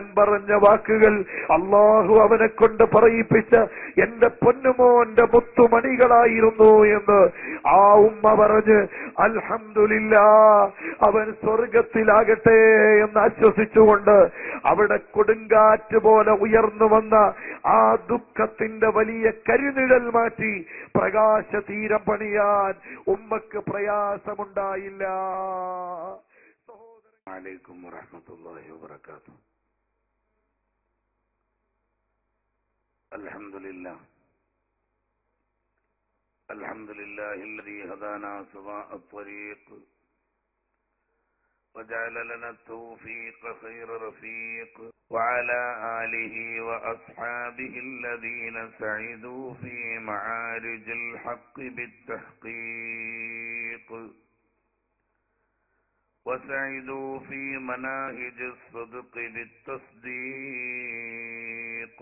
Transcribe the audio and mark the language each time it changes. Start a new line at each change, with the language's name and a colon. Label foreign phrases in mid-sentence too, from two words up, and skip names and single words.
Malayalam: പറഞ്ഞ വാക്കുകൾ അല്ലാഹു അവനെ കൊണ്ട് പറയിപ്പിച്ച എന്റെ പൊന്നുമോന്റെ മുത്തുമണികളായിരുന്നു എന്ന് ആ ഉമ്മ പറഞ്ഞ് അൽഹംദുലില്ലാഹ് അവൻ സ്വർഗത്തിലാകട്ടെ എന്ന് ആശ്വസിച്ചുകൊണ്ട് അവിടെ കൊടുങ്കാറ്റ് പോലെ ഉയർന്നു വന്ന ആ ദുഃഖത്തിന്റെ വലിയ കരുനിഴൽ മാറ്റി പ്രകാശതീരം പണിയാൻ ഉമ്മക്ക് പ്രയാസമുണ്ടായില്ല.
Arabic: عليكم ورحمة الله وبركاته. അൽഹംദുലില്ലാഹ് الذي هدانا سواء الطريق وجعل لنا التوفيق خير رفيق وعلى آله وأصحابه الذين سعدوا في معارج الحق بالتحقيق وسعدوا في مناهج الصدق بالتصديق.